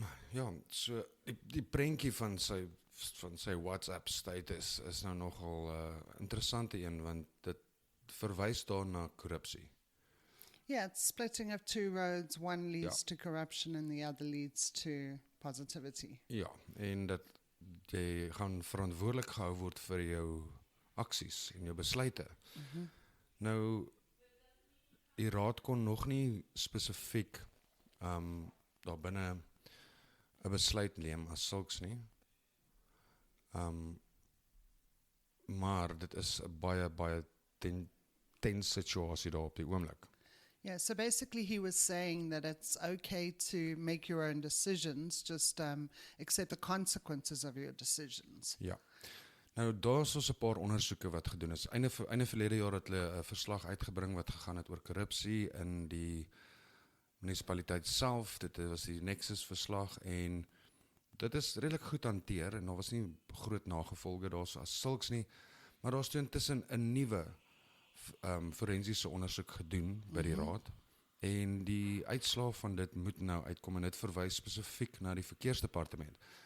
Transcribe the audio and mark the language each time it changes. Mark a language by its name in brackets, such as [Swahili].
[Afrikaans] Ja, so die prentjie van sy WhatsApp status is nou nogal interessante een, want dit verwys daar na korrupsie. [English] Yeah, it's splitting of two roads. One leads to corruption and the other leads to positivity. [Afrikaans] Ja, en dat jy gaan verantwoordelik gehou word vir jou aksies en jou besluite. Nou, die raad kon nog nie spesifiek daar binne 'n besluit neem as sulks nie. Maar dit is 'n baie tense situasie daar op die oomblik. [English] Yeah, so basically he was saying that it's okay to make your own decisions, just accept the consequences of your decisions. [Afrikaans] Ja. Nou, daar is ons 'n paar ondersoeke wat gedoen is. Einde verlede jaar het hulle 'n verslag uitgebring wat gegaan het oor korrupsie in die munisipaliteit self. Dit was die Nexus verslag, en dit is redelik goed hanteer en daar was nie groot nagevolge daar's as sulks nie, maar daar's toe intussen 'n nuwe forensiese ondersoek gedoen by die raad en die uitslae van dit moet nou uitkom en dit verwys spesifiek na die verkeersdepartement.